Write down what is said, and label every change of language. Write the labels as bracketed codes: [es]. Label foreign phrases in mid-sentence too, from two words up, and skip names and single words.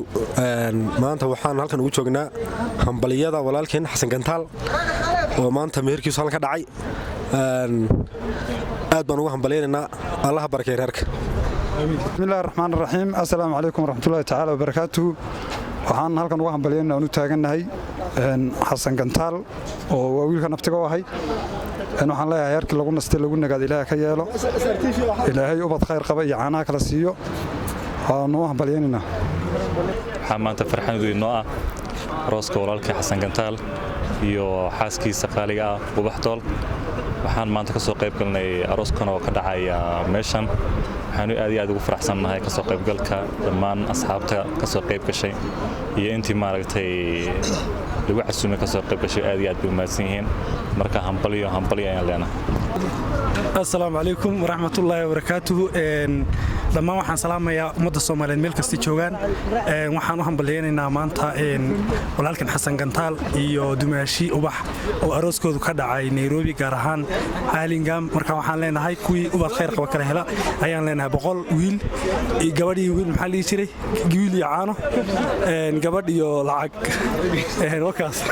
[so] maanta waxaan halkan ugu joognaa hambaliyada walaalkeen Xasan Gantaal oo maanta meherkiisu halka dhacay. aad baan ugu hambaliyeenaa Allah barakeeyo reerka. [ar] بسم الله الرحمن الرحيم. السلام عليكم ورحمة الله تعالى وبركاته. [so] waxaan halkan ugu hambaliyeenaa oo taaganahay Xasan Gantaal oo wiilka naftiga u ahay. waxaan leeyahay heerkii lagu nastay lagu nagaad Ilaahay ka yeelo. Ilaahay ubad khayr qaba iyo caanaha kala siiyo. waxaa maanta farxad weyn noo ah arooska walaalkii Xasan Gantaal iyo xaaskiisa qaaliga ah Ubaxtool. waxaan maanta ka soo qayb galnay arooskan oo ka dhacaya meeshan. waxaan aad iyo aad ugu faraxsanahay ka soo qaybgalka dhammaan asxaabta ka soo qayb gashay iyo intii maaragtay lagu casuumay ka soo qayb gashay aad iyo aad u mahadsan yihiin. marka hambaliyo ayaan leenahay. [ar] السلام عليكم ورحمة الله وبركاته. [so] لما waxaan salaamayaa umada Soomaaliyeed meel kasta joogan waxaan u hambalyeynaa maanta walaalkan Xasan Gantaal iyo dumaashi Ubax oo arooskoodu ka dhacay Nairobi gaar ahaan Hurlingham. marka waxaan leenahay kuwii ubad khayr qaba kala hela ayaan leenahay 100 wiil iyo gabadh iyo wiil maxaa la jiray wiil iyo caano gabadh iyo lacag wakaas